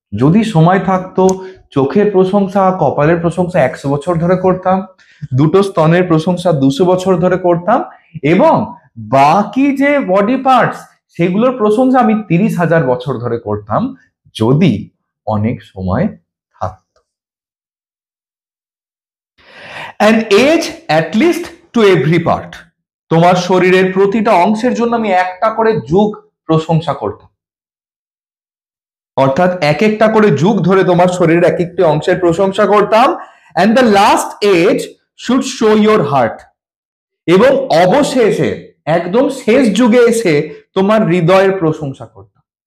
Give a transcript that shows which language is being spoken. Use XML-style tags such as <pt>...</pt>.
<bn>যদি সময় থাকতো চোখের প্রশংসা, কপালের প্রশংসা 100 বছর ধরে করতাম, দুটো স্তনের প্রশংসা 200 বছর ধরে করতাম, এবং বাকি যে বডি পার্টস সেগুলোর প্রশংসা আমি 30,000 বছর ধরে করতাম, যদি অনেক সময় থাকতো।</bn> <en>An age at least to every part.</en> <bn>তোমার শরীরের প্রতিটা অংশের জন্য আমি একটা করে যুগ প্রশংসা করতাম, অর্থাৎ এক একটা করে যুগ ধরে তোমার শরীরের এক একটি অংশের প্রশংসা করতাম।</bn> <en>And the last age should show your heart.</en> <bn>এবং অবশেষে একদম শেষ যুগে এসে তোমার হৃদয়ের প্রশংসা করতাম।</bn>